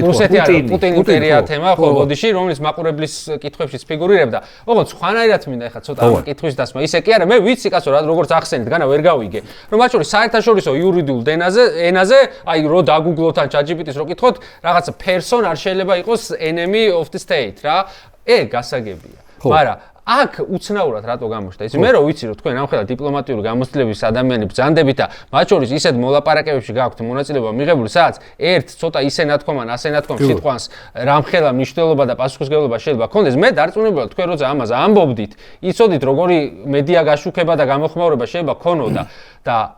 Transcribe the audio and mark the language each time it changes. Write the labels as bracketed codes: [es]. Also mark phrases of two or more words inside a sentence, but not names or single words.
[ka] რუსეთი არა, პუტინის მტერია თემა, ხო, ბოდიში, რომელიც მაყურებლის კითხვებშიც ფიგურირებდა. ოღონდ სხვანაირად მინდა ეხლა ცოტა კითხვის დასმა. ისე კი არა, მე ვიცი კაცო რა, როგორც ახსენეთ, განა ვერ გავიგე. რომ მათ შორის საერთაშორისო იურიდიულ ენაზე, აი რო დაგუგლოთ ან ChatGPT-ს რო კითხოთ, რაღაცა person არ შეიძლება იყოს [en] enemy of the state [ka] რა. გასაგებია. მაგრამ აქ უცნაურად რატო გამოჩნდა ის მე რო ვიცი რომ თქვენ ამხელა დიპლომატიური გამოცდილების ადამიანები ბრძანდებით და მათ შორის ისეთ მოლაპარაკებებში გაქვთ მონაწილეობა მიღებული სადაც ერთ ცოტა ისე ნათქვამან ასე ნათქვამ სიტყვანს რამხელა მნიშვნელობა და პასუხისმგებლობა შეიძლება გქონდეს მე დარწმუნებულად თქვენ როცა ამაზე ამბობდით იცოდით როგორი მედია გაშუქება და გამოხმაურება შეიძლება გქონოდა და